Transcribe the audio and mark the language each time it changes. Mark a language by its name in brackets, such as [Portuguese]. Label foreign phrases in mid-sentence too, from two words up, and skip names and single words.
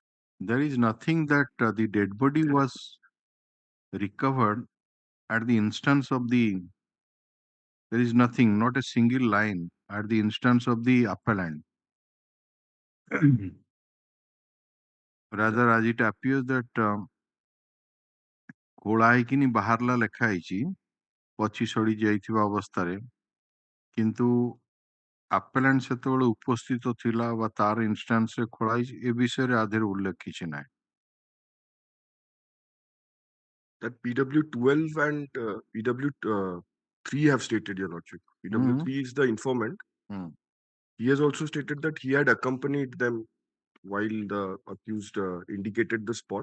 [English] there is nothing that the dead body was recovered at the instance of the. There is nothing, not a single line at the instance of the appellant. [Odia] Rather, as it appears that ଖୋଳା ହେଇକିନି ବାହାରିଲା ଲେଖା ହେଇଛି ପଚି ସଢି ଯାଇଥିବା ଅବସ୍ଥାରେ କିନ୍ତୁ appellant ସେତେବେଳେ ଉପସ୍ଥିତ ଥିଲା ବା ତାର ଇନଷ୍ଟାନ୍ସରେ ଖୋଳା ହେଇଛି ଏ ବିଷୟରେ ଆଦେହରେ ଉଲ୍ଲେଖ କିଛି ନାହିଁ. [English] That PW12 and PW3 have stated, Your Lordship. PW3 is the informant. He has also stated that he had accompanied them while the accused indicated the spot.